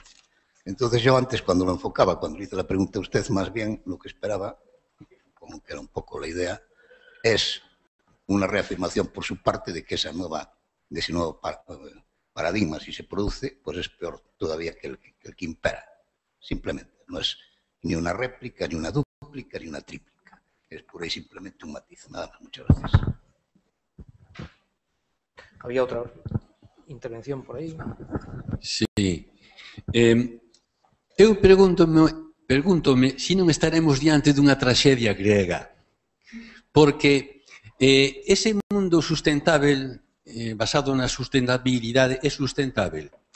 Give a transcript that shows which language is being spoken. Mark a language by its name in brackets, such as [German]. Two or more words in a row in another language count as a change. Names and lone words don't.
[Spanish] Entonces yo antes, cuando lo enfocaba, cuando le hice la pregunta a usted, más bien lo que esperaba, como que era un poco la idea, es una reafirmación por su parte de que ese nuevo paradigma, si se produce, pues es peor todavía que el que impera. Simplemente, no es ni una réplica, ni una dúplica, ni una tríplica. Es pura y simplemente un matiz. Nada más, muchas gracias. Había otra intervención por aí. Sí. [Galician] Eu pregúntome se non estaremos diante dunha traxedia grega, porque ese mundo sustentável, basado na sustentabilidade, é sustentável.